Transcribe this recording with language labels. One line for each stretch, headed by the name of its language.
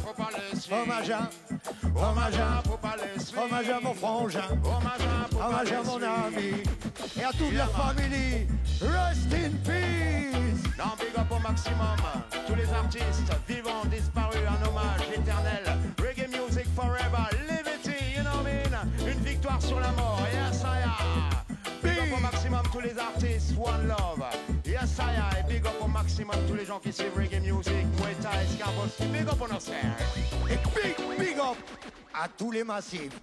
French: Poupa Leslie. Hommage à mon frangin, hommage à mon ami et à toute la famille.
English: Rest in peace.
French: Non, big up au maximum. Tous les artistes vivants, disparus, un hommage éternel.
English: Reggae music forever, liberty, you know what I mean?
French: Une victoire sur la mort,
English: yes I am.
French: Big up au maximum tous les artistes,
English: one love. Yes I am.
French: Et big up au maximum tous les gens qui suivent reggae music, Muay Thai, Skarboski.
English: Big up on us there.
French: Et big up à tous les massifs.